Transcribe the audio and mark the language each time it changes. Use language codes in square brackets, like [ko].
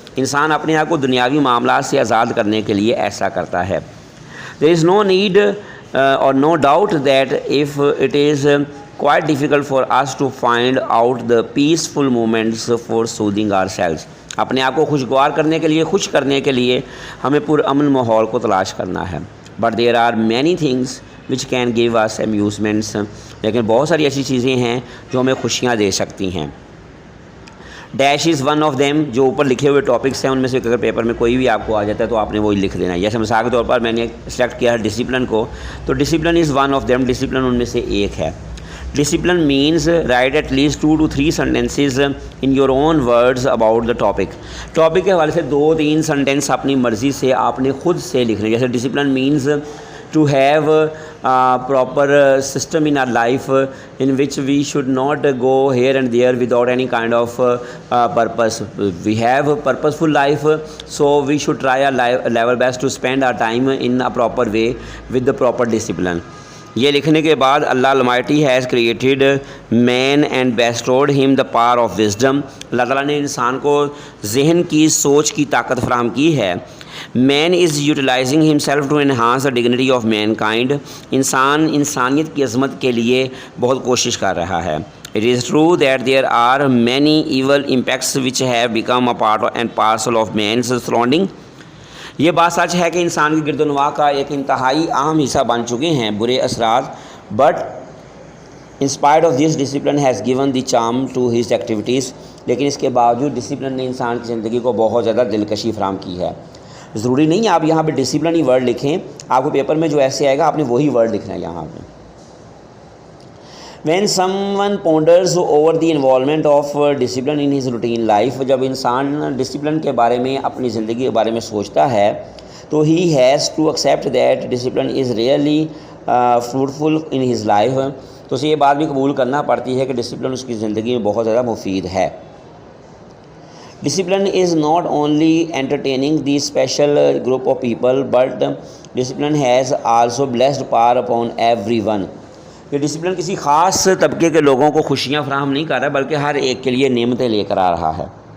[ur] انسان اپنے آپ کو دنیاوی معاملات سے آزاد کرنے کے لیے ایسا کرتا ہے. [en] There is no need or no doubt that if it is quite difficult for us to find out the peaceful moments for soothing ourselves. [ur] اپنے آپ کو خوشگوار کرنے کے لیے خوش کرنے کے لیے ہمیں پرامن ماحول کو تلاش کرنا ہے. [en] but there are many things which can give us amusements. [ur] لیکن بہت ساری ایسی چیزیں ہیں جو ہمیں خوشیاں دے سکتی ہیں. [en] Dash is one of them. [ur] جو اوپر لکھے ہوئے ٹاپکس ہیں ان میں سے اگر پیپر میں کوئی بھی آپ کو آ جاتا ہے تو آپ نے وہی لکھ دینا ہے. جیسے مثال کے طور پر میں نے سلیکٹ کیا ہے ڈسپلن کو, تو [en] Discipline is one of them. [ur] Discipline in میں سے ایک ہے. [en] Discipline means write at least 2 to 3 sentences in your own words about the topic. [ur] Topic کے حوالے سے 2-3 سینٹینس اپنی مرضی سے آپ نے خود سے لکھنے. [en] جیسے discipline means to have a proper system in our life in which we should not go here and there without any kind of purpose. We have a purposeful life, so we should try our level best to spend our time in a proper way with the proper discipline. [ur] یہ لکھنے کے بعد اللہ [en] Almighty has created man and bestowed him the power of wisdom. [ur] اللہ تعالیٰ نے انسان کو ذہن کی سوچ کی طاقت فراہم کی ہے. [en] Man is utilizing himself to enhance the dignity of mankind. [ur] انسان انسانیت کی عظمت کے لیے بہت کوشش کر رہا ہے. [en] It is true that there are many evil impacts which have become a part and parcel of man's surrounding. [ur] یہ بات سچ ہے کہ انسان کی گرد و نواح کا ایک انتہائی اہم حصہ بن چکے ہیں برے اثرات. [en] But in spite of this, discipline has given the charm to his activities. [ur] لیکن اس کے باوجود ڈسپلن نے انسان کی زندگی کو بہت زیادہ دلکشی فراہم کی ہے. ضروری نہیں ہے آپ یہاں پہ ڈسپلن ہی ورڈ لکھیں. آپ کو پیپر میں جو ایسے آئے گا آپ نے وہی ورڈ لکھنا ہے یہاں پہ. [en] When someone ponders over the involvement of discipline in his routine life, [ur] جب انسان ڈسپلن کے بارے میں اپنی زندگی کے بارے میں سوچتا ہے تو [en] he has to accept that discipline is really fruitful in his life. [ur] تو اسے یہ بات بھی قبول کرنا پڑتی ہے کہ ڈسپلن اس کی زندگی میں بہت زیادہ مفید ہے. [en] Discipline is not only entertaining the special group of people, but discipline has also blessed power upon everyone. [ur] یہ ڈسپلن کسی خاص طبقے کے لوگوں کو خوشیاں فراہم نہیں کر رہا بلکہ ہر ایک کے لیے نعمتیں لے کر آ رہا ہے.